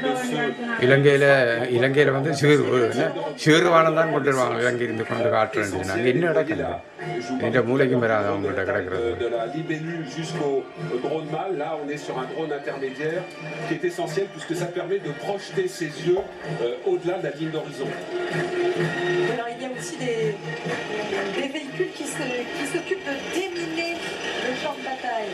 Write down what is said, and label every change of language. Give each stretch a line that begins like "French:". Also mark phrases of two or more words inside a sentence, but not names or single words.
Tamil: இலங்கையில் வந்து ஷேர்வானம் தான் கொண்டு வருவாங்க இலங்கை இருந்து கொண்டு காட்டுறேன் அங்கே என்ன நடக்குது என்ற மூளைக்கும் வராது அவங்கள்ட்ட கிடக்கிறது.
French: De la libellule jusqu'au drone mâle, là on est sur un drone intermédiaire qui est essentiel puisque ça permet de projeter ses yeux au-delà de la ligne d'horizon. Alors il y a aussi des véhicules qui s'occupent de déminer le champ de bataille.